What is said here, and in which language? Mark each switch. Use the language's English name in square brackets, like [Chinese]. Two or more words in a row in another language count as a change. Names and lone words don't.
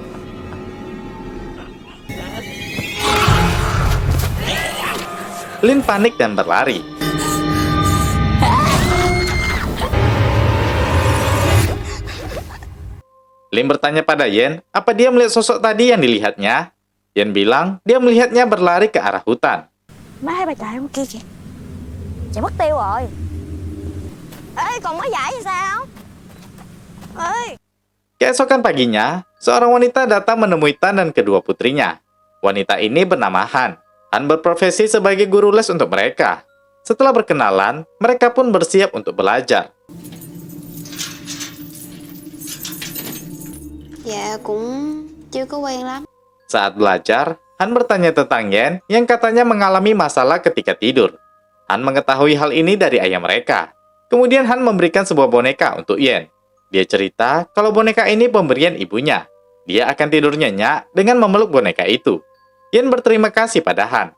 [Indonesian] Lin panik dan berlari. Lin bertanya pada Yen, apa dia melihat sosok tadi yang dilihatnya? Yen bilang, dia melihatnya berlari ke arah hutan. [Vietnamese] Má thấy bà chạy ở kia kìa. Chạy mất tiêu rồi. Ê, còn mới giải thì sao? Ê. [Indonesian] Keesokan paginya, seorang wanita datang menemui Tan dan kedua putrinya. Wanita ini bernama Han. Han berprofesi sebagai guru les untuk mereka. Setelah berkenalan, mereka pun bersiap untuk belajar. [Vietnamese] Dạ cũng chưa có quen lắm. [Indonesian] Saat belajar, Han bertanya tentang Yen yang katanya mengalami masalah ketika tidur. Han mengetahui hal ini dari ayah mereka. Kemudian Han memberikan sebuah boneka untuk Yen. Dia cerita kalau boneka ini pemberian ibunya. Dia akan tidur nyenyak dengan memeluk boneka itu. Yen berterima kasih pada Han.